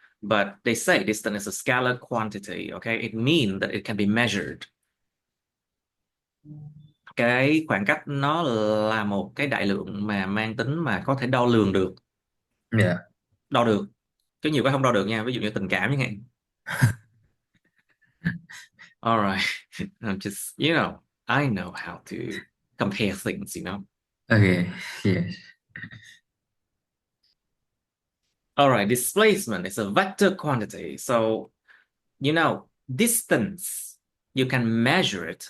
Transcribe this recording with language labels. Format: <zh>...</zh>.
<en>But they say distance is a scalar quantity, okay? It means that it can be measured.</en> <vi>Cái khoảng cách nó là một cái đại lượng mà mang tính mà có thể đo lường được.</vi> <en>Yeah.</en> <vi>Đo được, chứ nhiều cái không đo được nha, ví dụ như tình cảm chẳng hạn.</vi> <en>Alright, I'm just, I know how to compare things, Okay. Yes. Alright, displacement is a vector quantity. So, distance, you can measure it.</en>